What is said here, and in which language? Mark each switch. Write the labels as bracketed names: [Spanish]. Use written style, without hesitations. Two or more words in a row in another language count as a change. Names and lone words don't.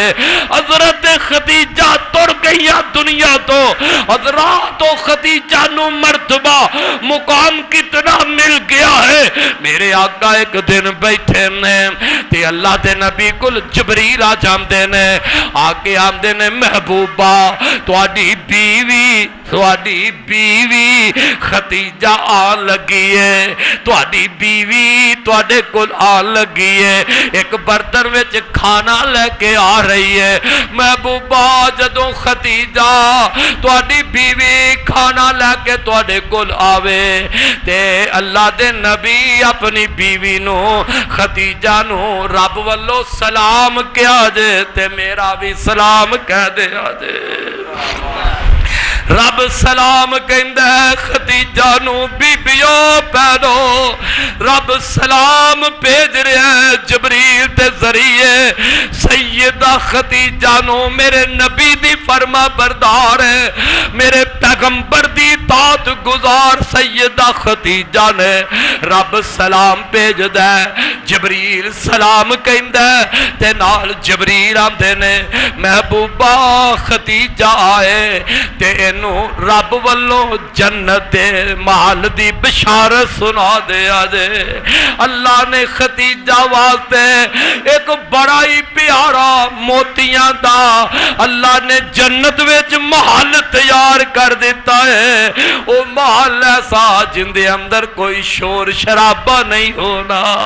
[Punjabi] حضرت خدیجہ تر گئیاں دنیا تو، حضرات و خدیجہ نو مرتبہ مقام کتنا مل گیا ہے، میرے آقا ایک دن بیٹھے نے تے اللہ دے نبی کل جبریل آ جاندے نے، آگے آمدے نے محبوبہ تواڈی بیوی خدیجہ آ لگی ہے، تواڈی بیوی تواڈے کل آ لگی ہے، ایک برتن وچ کھانا لے کے آ رہی ہے، محبوبہ جدوں خدیجہ تواڈی بیوی کھانا لے کے تواڈے کل آوے تے اللہ دے نبی اپنی بیوی نو خدیجہ نو رب والو سلام کیا جے تے میرا بھی سلام کہہ دے آجے، رب سلام کہندہ ہے خدیجہ نو بی بیو پہنو، رب سلام بھیج رہے ہیں جبریل دے ذریعے، سیدہ خدیجہ نو میرے نبی دی فرما بردار ہے، میرے پیغمبر دی اطاعت گزار سیدہ خدیجہ نے رب سلام بھیج دے، جبریل سلام کہندا ہے تے نال جبریل آندے نے محبوبہ ختیجہ آئے تے اینو رب والوں جنت دے محل دی بشارت سنا دیا جے۔ اللہ نے ختیجہ واسطے ایک بڑا ہی پیارا موتیاں دا اللہ نے جنت وچ محل تیار کر دیتا ہے، او محل ایسا جن دے اندر کوئی شور شرابہ نہیں ہونا۔